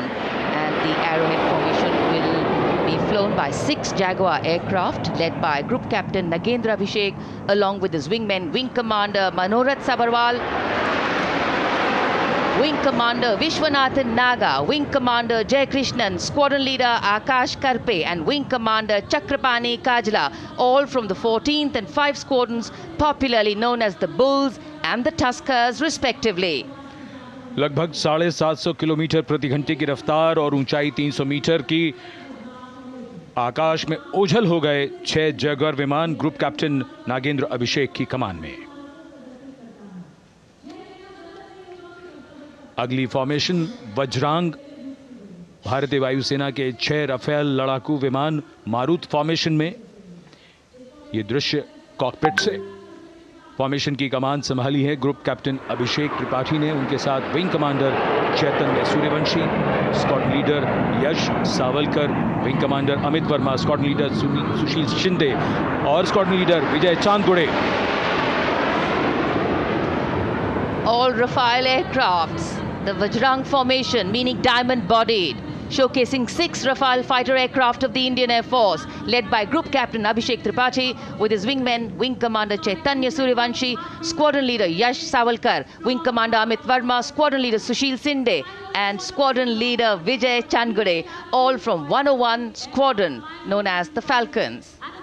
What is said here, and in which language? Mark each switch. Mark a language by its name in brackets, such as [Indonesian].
[English] And the Arrowhead formation will be flown by 6 Jaguar aircraft, led by Group Captain Nagendra Abhishek, along with his wingmen, Wing Commander Manorat Sabarwal, Wing Commander Vishwanathan Naga, Wing Commander Jay Krishnan, Squadron Leader Akash Karpe, and Wing Commander Chakrapani Kajla, all from the 14th and 5 squadrons, popularly known as the Bulls and the Tuskers, respectively. [Hindi] लगभग 750 kilometre प्रति घंटे की रफ्तार और ऊंचाई 300 metre की आकाश में ओझल हो गए 6 जैगुआर विमान ग्रुप कैप्टन नागेंद्र अभिषेक की कमान में। अगली फॉर्मेशन वज्रांग, भारतीय वायुसेना के 6 राफेल लड़ाकू विमान मारुत फॉर्मेशन में। यह दृश्य कॉकपिट से। फॉर्मेशन की कमान संभाली है ग्रुप कैप्टन अभिषेक त्रिपाठी ने, उनके साथ विंग कमांडर चैतन्य सूर्यवंशी, स्क्वाड्रन लीडर यश Savalkar, wing commander Amit Verma, squadron leader सुशील शिंदे और squadron leader Vijay Chandgude. [English] All Rafale aircrafts, the Vajrang formation, meaning diamond-bodied, showcasing 6 Rafale fighter aircraft of the Indian Air Force, led by Group Captain Abhishek Tripathi, with his wingmen, Wing Commander Chaitanya Suryavanshi, Squadron Leader Yash Savalkar, Wing Commander Amit Verma, Squadron Leader Sushil Sinde, and Squadron Leader Vijay Chandgade, all from 101 Squadron, known as the Falcons.